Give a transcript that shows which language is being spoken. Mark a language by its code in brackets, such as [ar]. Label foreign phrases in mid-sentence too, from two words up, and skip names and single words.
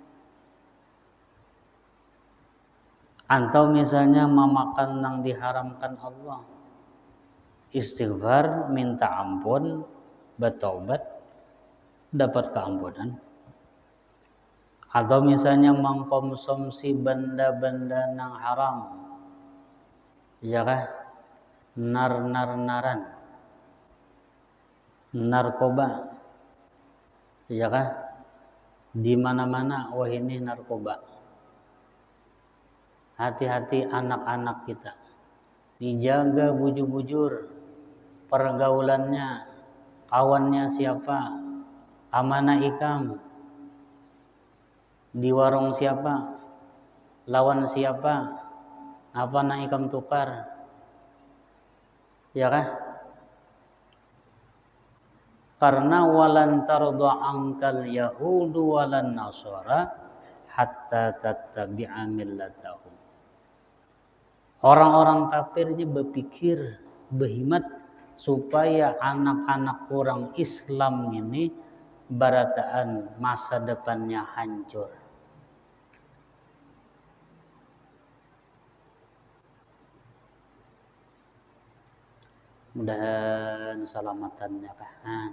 [id] Atau misalnya memakan yang diharamkan Allah, istighfar, minta ampun, bertobat, dapat keampunan. Atau misalnya mengkonsumsi benda-benda yang haram, ya kah? Naran, narkoba, ya kah? Di mana-mana, wah ini narkoba. [bjn] Hati-hati anak-anak kita, dijaga bujur-bujur pergaulannya, kawannya siapa, amanah ikam, di warung siapa, lawan siapa, apa nak ikam tukar. Ya kah? [ar] Karena ولن ترضى عنك اليهود ولا النصارى حتى تتبع ملتهم. [bjn] Orang-orang kafir ini berpikir, berhimat supaya anak-anak orang Islam ini barataan masa depannya hancur. [id] Mudahan selamatannya kan.